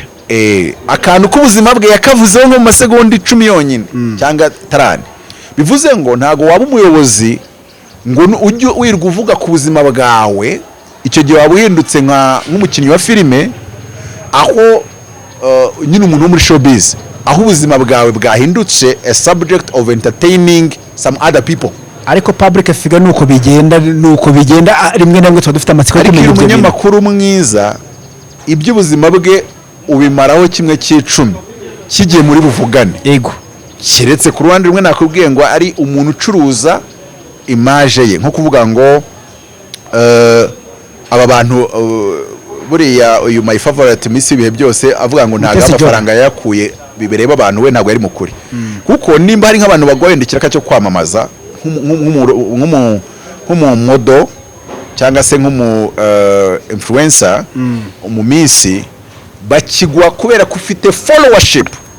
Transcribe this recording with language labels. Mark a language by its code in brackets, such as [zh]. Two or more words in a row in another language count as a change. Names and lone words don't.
[rw] akantu k'ubuzima bwe yakavuzeho nko mu masegonda 10 yonyine cyangwa 30. Bivuze ngo ntago waba umuyobozi ngo ujye wirwa uvuga ku buzima bwawe, icyo gihe waba uhindutse nk'umukinnyi wa filime, aho nyine umuntu wo muri showbiz, aho ubuzima bwawe bwahindutse [en] a subject of entertaining some other people. [rw] Ariko [en] public figure [rw] nuko bigenda rimwe na rimwe tuba dufite amatsiko yo kumenya ibyo. Umunyamakuru mwiza iby'ubuzima bwe ubimaraho 1/10 kigiye muri buvugane. Yego, kiretse ku ruhande rumwe nakubwiye ngo ari umuntu ucuruza image ye, nko kuvuga ngo aba bantu buriya uyu [en] my favorite [rw] Miss ibihe byose avuga ngo ntago amafaranga yakuye bibereba abantu, we ntago ari mukuri. Kuko nimba hari nk'abantu bagwendekira cyo kwamamaza nk'umumodo cyangwa se nk'umu influencer, umumisi, bakigwa kubera ko ufite followership.